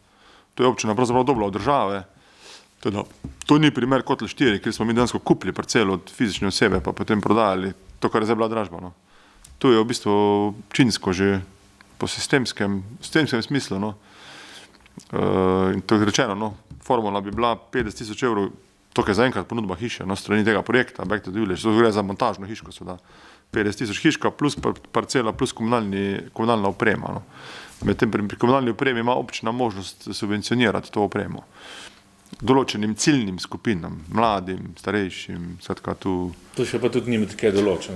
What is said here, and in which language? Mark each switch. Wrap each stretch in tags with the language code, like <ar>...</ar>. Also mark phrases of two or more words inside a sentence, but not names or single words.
<sl>To je občina pravzaprav dobila od države. Teda, to ni primer Kotel 4, kjer smo mi dejansko kupili parcelo od fizične osebe, pa potem prodajali to, kar je zdaj bila dražba, no. Tu je v bistvu občinsko že po sistemskem smislu, no. In to je rečeno, no, formula bi bila 50 000 evrov, to je zaenkrat ponudba hiše, no, strani tega projekta, Back to the Village, to gre za montažno hiško, seveda. 50 000 hiška plus parcela plus komunalna oprema, no. Medtem pri komunalni opremi ima občina možnost subvencionirati to opremo določenim ciljnim skupinam, mladim, starejšim, skratka tu. To še pa tudi nima tako določeno.</sl>